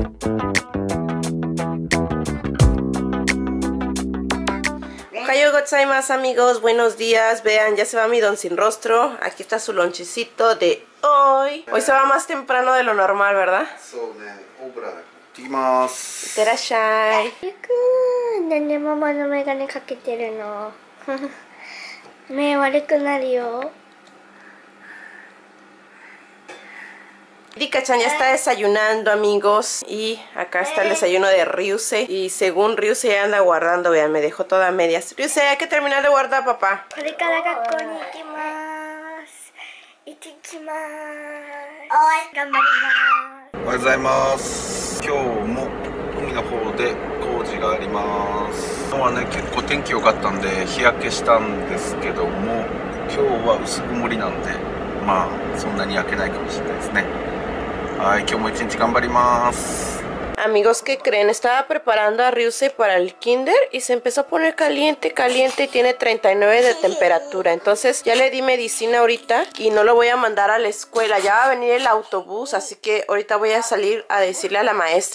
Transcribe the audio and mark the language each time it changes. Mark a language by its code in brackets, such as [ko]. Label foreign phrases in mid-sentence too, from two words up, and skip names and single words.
[ja] おはようございます, [es] amigos, buenos días. Vean, ya se va mi don sin rostro. Aquí está su lonchecito de hoy. Hoy se va más temprano de lo normal, ¿verdad? Iterashai. [ja] なんでママのメガネかけてるの目悪くなるよ。 [es] Rika-chan ya está desayunando, amigos. Y acá está el desayuno de Ryusei. Y según Ryusei ya anda guardando, vean, me dejó toda a medias. Ryusei, hay que terminar de guardar, papá. [ja] これから学校に行きます。行ってきます。頑張ります。おはようございます。今日も海の方で工事があります。今日はね、結構天気良かったんで日焼けしたんですけども、今日は薄曇りなんで、まあそんなに焼けないかもしれないですね。はい、今日も一日頑張ります。 [es] Amigos, ¿qué creen? Estaba preparando a Ryusei para el kinder y se empezó a poner caliente, caliente y tiene 39 de temperatura. Entonces ya le di medicina ahorita y no lo voy a mandar a la escuela. Ya va a venir el autobús, así que ahorita voy a salir a decirle a la maestra.